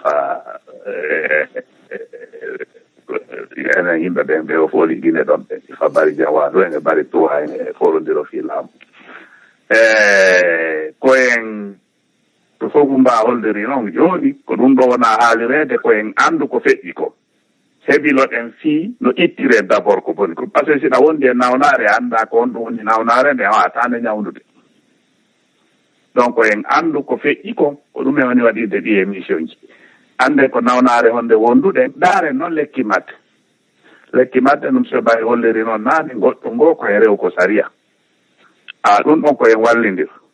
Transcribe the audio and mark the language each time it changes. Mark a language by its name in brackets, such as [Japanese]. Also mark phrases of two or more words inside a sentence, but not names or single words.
[Fula] enen yimɓe ɓen ɓe o fooli gine ɗon ɓe sifa bari jawaɗo ene bari tuwa ene forondiro fi laamu koyen to fogu mba holdiri noon joni ko ɗum ɗo wona haalirede koyen andu ko feƴƴi ko heɓiloɗen fii no ittire [French] d' abord [Fula] ko boni ko [French] par ce que [Fula] siɗa wondi e nawnare anda ko on ɗum woni nawnare nde wawatande ñawdude donc en andu ko feƴƴi ko ɗum e woni waɗirde ɗi émission ji ande ko nawnare honde wonduɗen ɗaaren noon lekki madde ɗum so ɓay holliri noon naani goɗɗo ngo ko e rew ko saria ɗum ɗon koyen wallidir